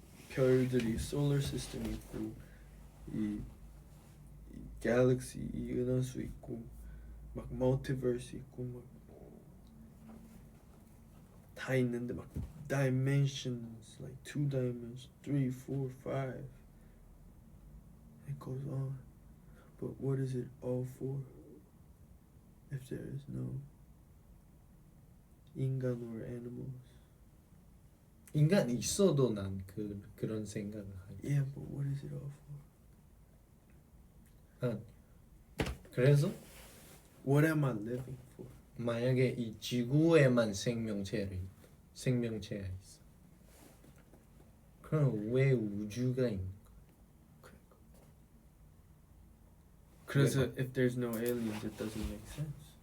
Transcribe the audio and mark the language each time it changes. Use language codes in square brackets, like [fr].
[ko] 별들이 solar system 있고 이 갤럭시 이 은하수 있고 막 멀티버스 있고 막 다 있는데 막 [en] dimensions like 2 dimensions 3, 4, 5 it goes on but what is it all for if there is no 인간 or animals [ko] 인간 있어도 난 그런 생각을 하지. [en] yeah but what is it all for [ko] 그래서 [en] what am I living for [ko] 만약에 이 지구에만 생명체가 있어. 그럼 왜 우주가 있는 거야? 그래서 [en] if there's no aliens it doesn't make sense